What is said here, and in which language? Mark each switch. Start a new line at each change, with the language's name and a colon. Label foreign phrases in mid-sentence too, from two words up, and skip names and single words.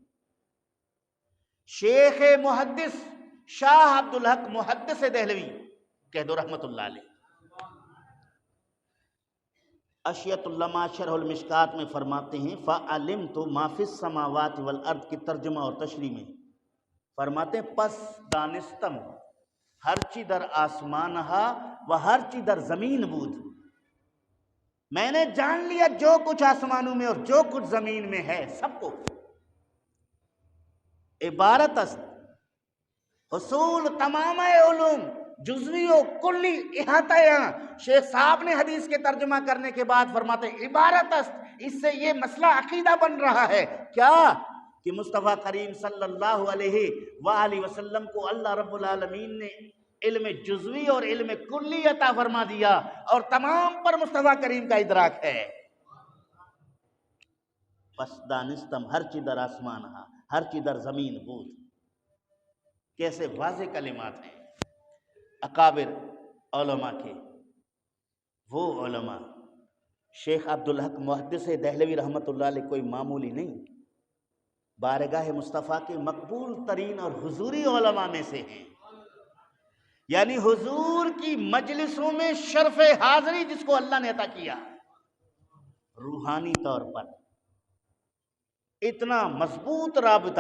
Urdu: شیخ محدث شاہ عبدالحق محدث دہلوی کہہ دو
Arabic: رحمت اللہ علیہ،
Urdu: اشیت اللمع شرح المشکات میں فرماتے ہیں
Arabic: فَعَلِمْتُ مَا فِي السَّمَاوَاتِ وَالْأَرْضِ
Urdu: کی ترجمہ اور تشریح میں فرماتے ہیں
Persian: پس دانستم ہرچی در آسمانہا و ہرچی در زمین بود،
Urdu: میں نے جان لیا جو کچھ آسمانوں میں اور جو کچھ زمین میں ہے سب کو۔
Persian: عبارت است حصول تمام علوم جزوی و کلی احاطہ۔
Urdu: شیخ صاحب نے حدیث کے ترجمہ کرنے کے بعد فرماتے ہیں
Persian: عبارت است،
Urdu: اس سے یہ مسئلہ عقیدہ بن رہا ہے کیا کہ مصطفیٰ کریم
Arabic: صلی اللہ علیہ وآلہ وسلم
Urdu: کو اللہ رب العالمین نے علم جزوی اور علم کلی عطا فرما دیا اور تمام پر مصطفیٰ کریم کا ادراک ہے۔
Persian: پس دانستم ہر چی در آسمان ہا ہر چی در زمین بود۔
Urdu: کیسے واضح کلمات ہیں اکابر علماء کے۔ وہ علماء شیخ عبدالحق محدث دہلوی
Arabic: رحمت اللہ علیہ
Urdu: کوئی معمولی نہیں، بارگاہ مصطفیٰ کے مقبول ترین اور حضوری علماء میں سے ہیں، یعنی حضور کی مجلسوں میں شرف حاضری جس کو اللہ نے عطا کیا روحانی طور پر، اتنا مضبوط رابطہ۔